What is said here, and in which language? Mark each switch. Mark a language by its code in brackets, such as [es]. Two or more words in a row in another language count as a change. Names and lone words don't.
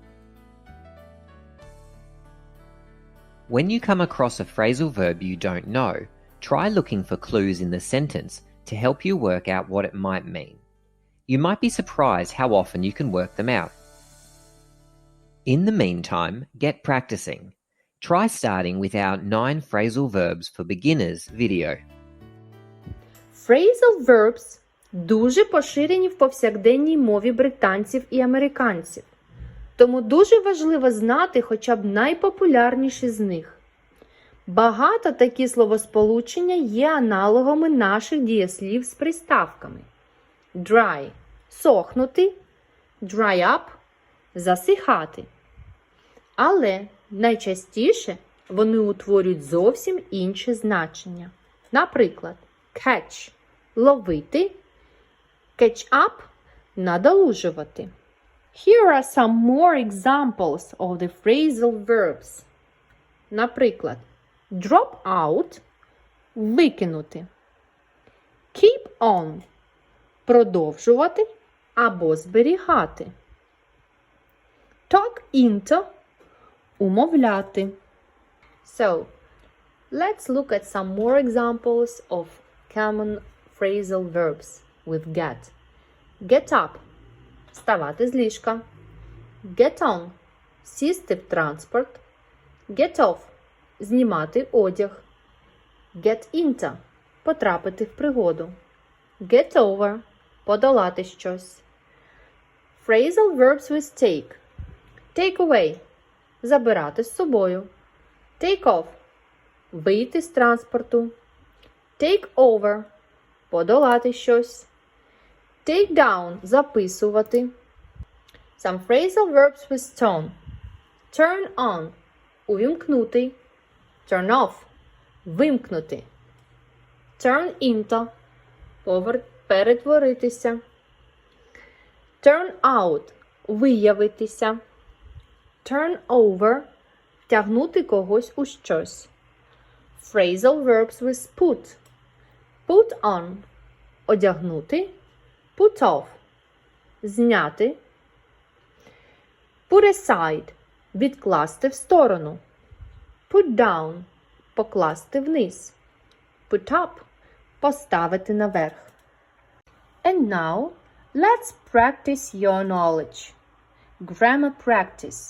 [en] When you come across a phrasal verb you don't know, try looking for clues in the sentence to help you work out what it might mean. You might be surprised how often you can work them out. In the meantime, get practicing. Try starting with our 9 phrasal verbs for beginners video. Phrasal verbs [uk] дуже поширені в повсякденній мові британців і американців. Тому дуже важливо знати хоча б найпопулярніші з них. Багато такі словосполучення є аналогами наших дієслів з приставками. [en] Dry – сохнути, dry up – [uk] засихати. Але найчастіше вони утворюють зовсім інші значення. Наприклад, catch – ловити, [en] catch up – надолужувати. Here are some more examples of the phrasal verbs. [uk] Наприклад, [en] drop out [uk] – викинути. [en] Keep on – [uk] продовжувати або зберігати. [en] Talk into – умовляти. So, let's look at some more examples of common phrasal verbs with get. Get up – [uk] вставати з ліжка. [en] Get on – [uk] сісти в транспорт. [en] Get off [uk] – знімати одяг. [en] Get into – [uk] потрапити в пригоду. [en] Get over – [uk] подолати щось. [en] Phrasal verbs with take. Take away – [uk] забирати з собою. [en] Take off – [uk] вийти з транспорту. [en] Take over – [uk] подолати щось. [en] Take down – записувати. Some phrasal verbs with tone. Turn on – увімкнути. Turn off – вимкнути. Turn into – перетворитися. Turn out – виявитися. Turn over – [uk] втягнути когось у щось. [en] Phrasal verbs with put. Put on – одягнути. Put off – зняти. Put aside – [uk] відкласти в сторону. [en] Put down – [uk] покласти вниз. [en] Put up – [uk] поставити наверх. [en] And now, let's practice your knowledge. Grammar practice.